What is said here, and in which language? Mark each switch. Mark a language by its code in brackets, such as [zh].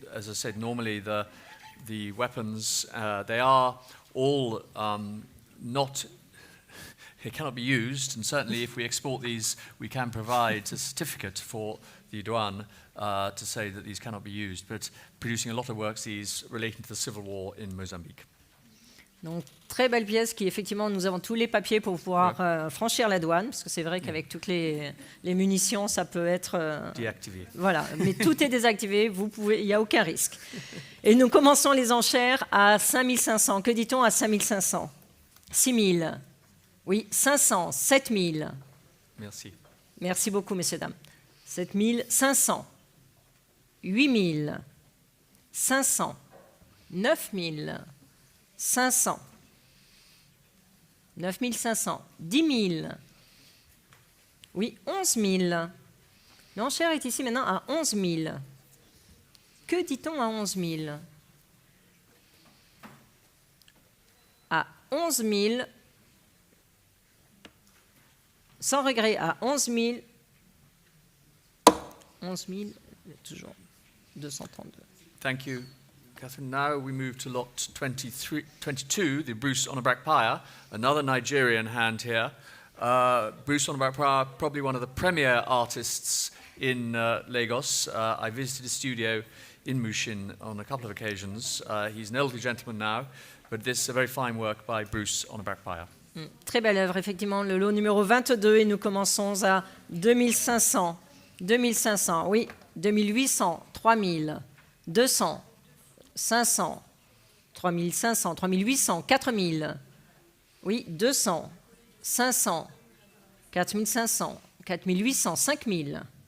[en] As I said, normally the weapons, they are all not, it cannot be used, and certainly if we export these, we can provide a certificate for the douane to say that these cannot be used, but producing a lot of works, these relating to the civil war in Mozambique. [fr] Donc, très belle pièce qui, effectivement, nous avons tous les papiers pour pouvoir franchir la douane, parce que c'est vrai qu'avec toutes les munitions, ça peut être... Déactivé. Voilà, mais tout est désactivé, il n'y a aucun risque. Et nous commençons les enchères à 5500. Que dit-on à 5500? 6000. Oui, 500, 7000. Merci. Merci beaucoup, messieurs, dames. 7500. 8000. 500. 9000. 500. 9500. 10 000. Oui, 11 000. L'enchère est ici maintenant à 11 000. Que dit-on à 11 000? À 11 000, sans regret, à 11 000, 11 000, toujours 232. [en] Thank you, Catherine. Now we move to lot 22, the Bruce Onabakpaya, another Nigerian hand here. Bruce Onabakpaya, probably one of the premier artists in Lagos. I visited his studio in Mushin on a couple of occasions. He's an elderly gentleman now, but this is a very fine work by Bruce Onabakpaya. [fr] Très belle œuvre, effectivement, le lot numéro 22, et nous commençons à 2500. 2500, oui, 2800, 3000, 200, 500, 3500, 3800, 4000, oui, 200, 500, 4500, 4800, 5000.